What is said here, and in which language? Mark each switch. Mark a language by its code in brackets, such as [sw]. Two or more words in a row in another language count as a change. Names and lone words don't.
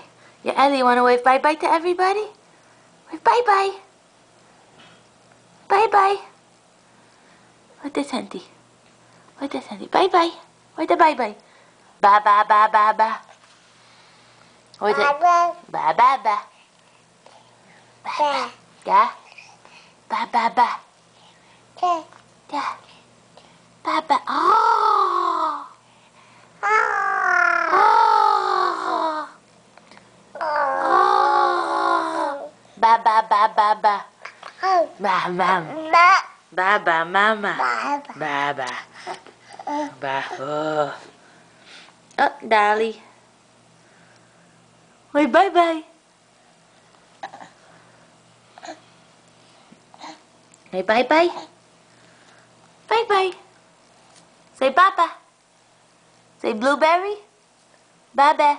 [en] Yeah, Ellie, you want to wave bye-bye to everybody? Wave bye-bye. Bye-bye. What this, Auntie? What this, Auntie? Bye-bye. What the bye-bye? Ba-ba-ba-ba-ba. What is it? Ba-ba-ba. Ba-ba. Yeah? Ba-ba-ba. Yeah. Ba-ba. Oh! Oh! Oh! Ba-ba-ba-ba-ba. Ba-ba. Ba-ba, mama. Ba-ba. Ba. Oh. Oh, Dolly. Wait, bye-bye. Say bye-bye. Bye-bye. Say Baba. Say Blueberry. Baba.